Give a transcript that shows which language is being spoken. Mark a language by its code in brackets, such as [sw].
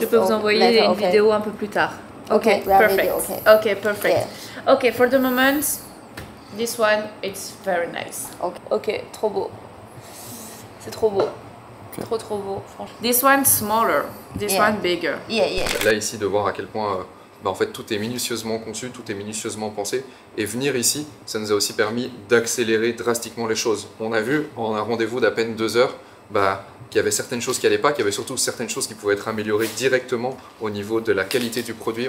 [fr] Je peux vous envoyer une vidéo un peu plus tard. [en] Okay, perfect. Okay, perfect. Yeah. Okay, for the moment, this one, it's very nice. [fr] Okay, trop beau. C'est trop beau. Okay. Trop beau, franchement. [en] This one smaller, this one bigger. Yeah. [fr] Là ici de voir à quel point en fait tout est minutieusement conçu, tout est minutieusement pensé. Et venir ici, ça nous a aussi permis d'accélérer drastiquement les choses. On a vu en un rendez-vous d'à peine 2 heures, qu'il y avait certaines choses qui n'allaient pas, qu'il y avait surtout certaines choses qui pouvaient être améliorées directement au niveau de la qualité du produit.